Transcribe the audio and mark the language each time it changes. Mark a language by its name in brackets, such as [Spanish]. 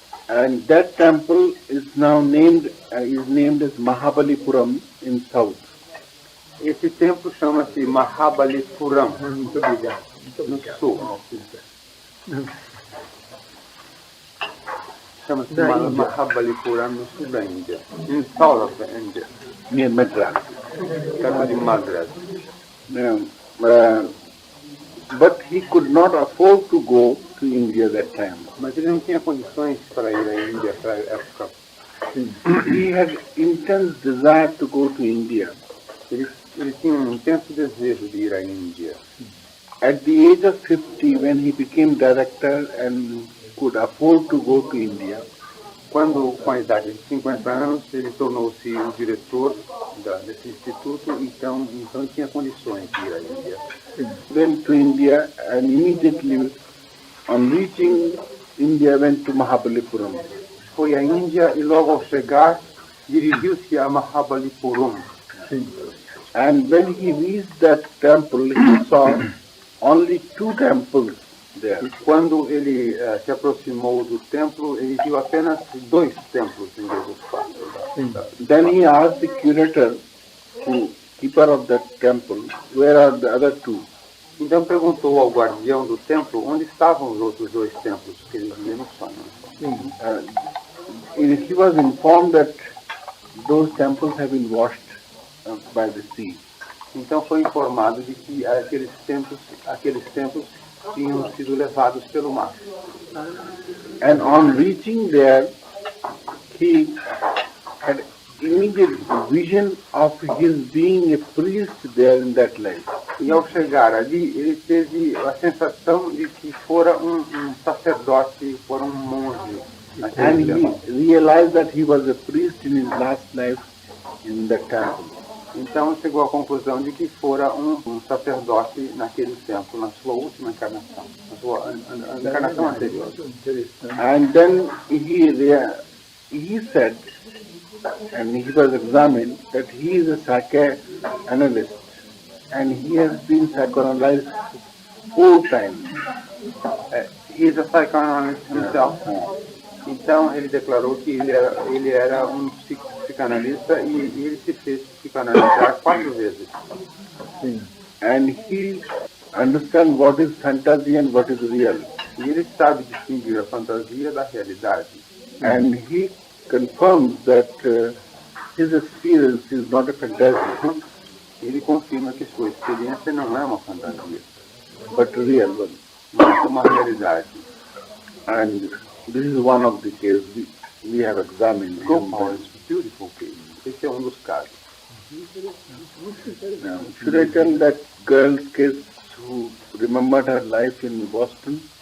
[English] And that temple is now named as Mahabalipuram in south. [Portuguese] Esse templo chama-se Mahabalipuram, Muito obrigado. no sul. Chama-se Mahabalipuram, no sul da Índia. [English] In south of the India. Near Madras. [Portuguese] Perto de Madras. [English] But he could not afford to go to India that time. [Portuguese] Mas ele não tinha condições para ir à Índia naquela época. [English] He had intense desire to go to India. [Portuguese] Ele tinha um intenso desejo de ir à Índia. [English] At the age of 50, when he became director and could afford to go to India, [Portuguese] Quando, com a idade de 50 anos, ele tornou-se o diretor desse instituto, então ele tinha condições de ir à Índia. [English] went to India and immediately on reaching India went to Mahabalipuram. [Portuguese] Foi à Índia e logo ao chegar, dirigiu-se a Mahabalipuram. [English] And when he reached that temple, he saw only 2 temples there. [Portuguese] E quando ele se aproximou do templo, ele viu apenas 2 templos em vez dos 4. [English] Then he asked the curator, the keeper of that temple, where are the other 2? [Portuguese] Então perguntou ao guardião do templo onde estavam os outros 2 templos que ele via no sonho. [English] He was informed that those temples have been washed by the sea. [Portuguese] Então foi informado de que aqueles templos tinham sido levados pelo mar. [English] And on reaching there, he had immediate vision of his being a priest there in that life. [Portuguese] E ao chegar ali, ele teve a sensação de que fora um sacerdote, fora um monge. [English] And he realized that he was a priest in his last life in the temple. [Portuguese] Então chegou à conclusão de que fora um sacerdote naquele templo, na sua última encarnação, na sua encarnação anterior. [English] And then he said, and he was examined, that he is a psychoanalyst, and he has been psychoanalyzed 4 times. He is a psychoanalyst himself. [Portuguese] Então ele declarou que ele era um psicanalista e ele se fez psicanalizar 4 vezes. [English] And he understands what is fantasy and what is real. [Portuguese] E ele sabe distinguir a fantasia da realidade. [English] And he confirms that his experience is not a fantasy, [Portuguese] Ele confirma que sua experiência não é uma fantasia, [English] but a real one. [Portuguese] mas uma realidade. [English] And this is one of the cases we have examined. Gopal is a beautiful case. [Portuguese] Esse é dos casos. [English] Now, should I tell that girl's case who remembered her life in Boston?